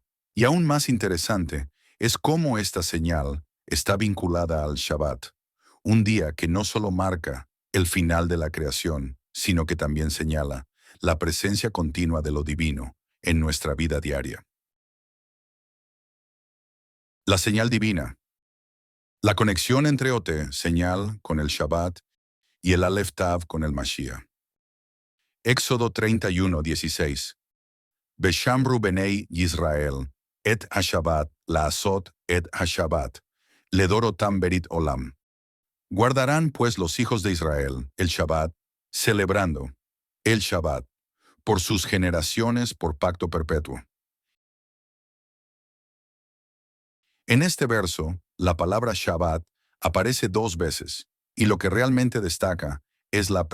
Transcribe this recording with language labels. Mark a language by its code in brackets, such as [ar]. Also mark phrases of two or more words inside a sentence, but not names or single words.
[es] Y aún más interesante es cómo esta señal está vinculada al Shabbat, un día que no solo marca el final de la creación, sino que también señala la presencia continua de lo divino en nuestra vida diaria. La señal divina. La conexión entre OT, señal, con el Shabbat, y el [he] אלף תו [es] con el Mashiach. Éxodo 31:16. [he] ושמרו בני ישראל את השבת לעשות את השבת לדרתם ברית עולם. [es] Guardarán pues los hijos de Israel el Shabbat, celebrando el Shabbat, por sus generaciones por pacto perpetuo. En este verso, la palabra Shabbat aparece dos veces, y lo que realmente destaca es la